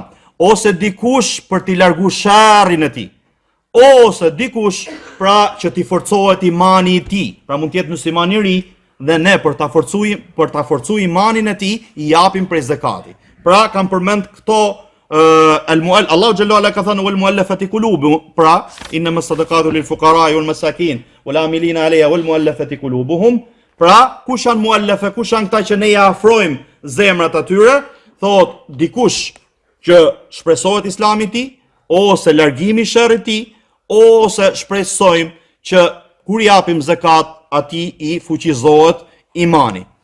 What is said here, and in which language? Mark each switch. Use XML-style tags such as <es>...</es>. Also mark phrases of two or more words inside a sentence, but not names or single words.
<sq>Ose dikush për t'i larguar sharrin e tij. Ose dikush pra që t'i forcohet imani i tij. Pra mund të jetë musliman i ri dhe ne për ta forcuar imanin e tij i japim prej zakati. Pra kam përmend këto Allahu</sq> <ar>جل وعلا</ar> <sq>ka thënë</sq> <ar>والمؤلفة قلوبهم,</ar> <sq>pra</sq> <ar>إنما الصدقات للفقراء والمساكين والعاملين عليها والمؤلفة قلوبهم.</ar> <sq>Pra kush janë muallafe, kush janë këta që ne ja afrojmë zemrat atyre? Thot dikush që shpresohet Islami i tij, ose largimi i sherrit i tij, ose shpresojmë që kur japim zakat atij i fuqizohet imani.</sq>